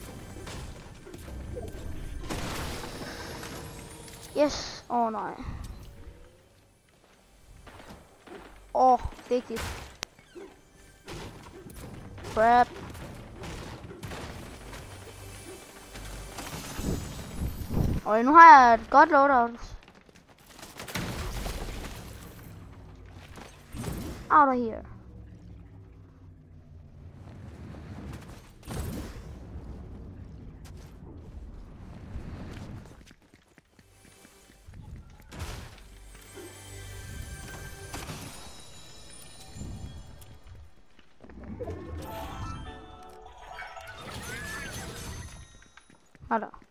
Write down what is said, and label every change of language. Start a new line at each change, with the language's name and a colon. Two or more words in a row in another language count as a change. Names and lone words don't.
Danish: Yes. Nej. Vigtigt. Crap. Nu har jeg et godt loadout.
English: Out of here.
Danish: Hold da.